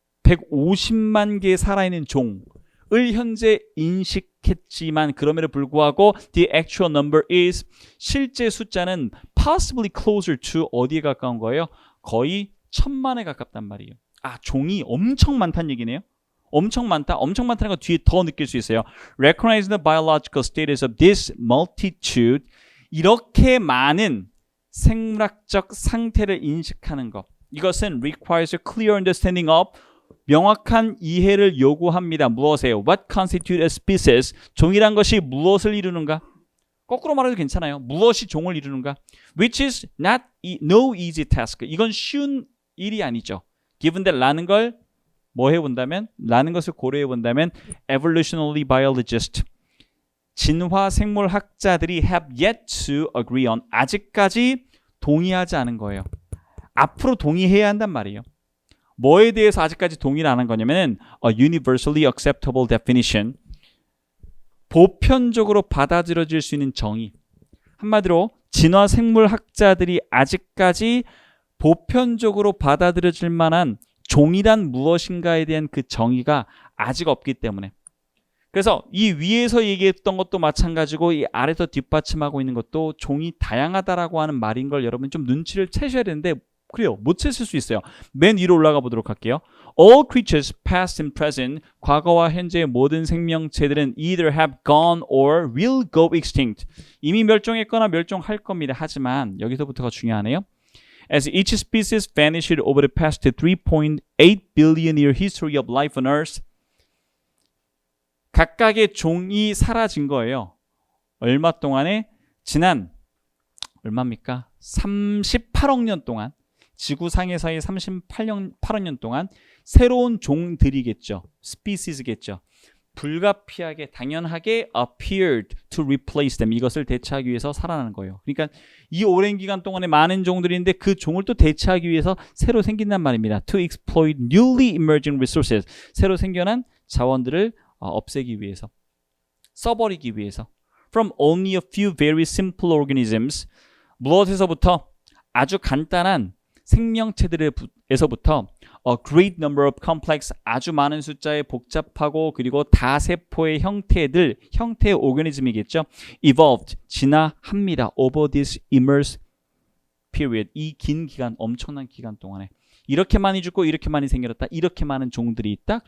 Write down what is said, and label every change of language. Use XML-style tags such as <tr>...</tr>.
<ko>150만 개 살아있는 종을 현재 인식했지만, 그럼에도 불구하고</ko> <en>the actual number is,</en> <ko>실제 숫자는</ko> <en>possibly closer to,</en> <ko>어디에 가까운 거예요? 거의 1000만에 가깝단 말이에요. 종이 엄청 많다는 얘기네요. 엄청 많다는 거 뒤에 더 느낄 수 있어요.</ko> <en>Recognize the biological status of this multitude,</en> <ko>이렇게 많은 생물학적 상태를 인식하는 것, 이것은</ko> <en>requires a clear understanding of,</en> <ko>명확한 이해를 요구합니다. 무엇이에요?</ko> <en>What constitutes a species?</en> <ko>종이란 것이 무엇을 이루는가? 거꾸로 말해도 괜찮아요. 무엇이 종을 이루는가?</ko> <en>Which is no easy task.</en> <ko>이건 쉬운 일이 아니죠.</ko> <en>Given that</en> <ko>라는 걸 라는 것을 고려해 본다면</ko> <en>evolutionary biologists,</en> <ko>진화 생물학자들이</ko> <en>have yet to agree on,</en> <ko>아직까지 동의하지 않은 거예요. 앞으로 동의해야 한단 말이에요. 뭐에 대해서 아직까지 동의를 안 한 거냐면</ko> <en>a universally acceptable definition,</en> <ko>보편적으로 받아들여질 수 있는 정의. 한마디로 진화 생물학자들이 아직까지 보편적으로 받아들여질 만한 종이란 무엇인가에 대한 그 정의가 아직 없기 때문에, 그래서 이 위에서 얘기했던 것도 마찬가지고 이 아래서 뒷받침하고 있는 것도 종이 다양하다라고 하는 말인 걸 여러분 좀 눈치를 채셔야 되는데, 그래요, 못 채실 수 있어요. 맨 위로 올라가 보도록 할게요.</ko> <en>All creatures, past and present,</en> <ko>과거와 현재의 모든 생명체들은</ko> <en>either have gone or will go extinct,</en> <ko>이미 멸종했거나 멸종할 겁니다. 하지만 여기서부터가 중요하네요.</ko> <en>As each species vanished over the past 3.8 billion year history of life on Earth,</en> <ko>각각의 종이 사라진 거예요. 얼마 동안에? 지난 얼마입니까? 38억 년 동안, 지구상에서의 38억 년 동안 새로운 종들이겠죠. 스피시스겠죠. 불가피하게, 당연하게</ko> <en>appeared to replace them,</en> <ko>이것을 대체하기 위해서 살아나는 거예요. 그러니까 이 오랜 기간 동안에 많은 종들이 있는데 그 종을 또 대체하기 위해서 새로 생긴단 말입니다.</ko> <en>To exploit newly emerging resources,</en> <ko>새로 생겨난 자원들을 없애기 위해서, 써버리기 위해서. From only a few very simple organisms, 무엇에서부터? 아주 간단한 생명체들에서부터</ko> <en>a great number of complex,</en> <ko>아주 많은 숫자의 복잡하고 그리고 다세포의 형태의 오르가니즘이겠죠.</ko> <en>evolved,</en> <ko>진화합니다.</ko> <en>over this immense period,</en> <ko>이 긴 기간, 엄청난 기간 동안에 이렇게 많이 죽고 이렇게 많이 생겨났다, 이렇게 많은 종들이 있다.</ko>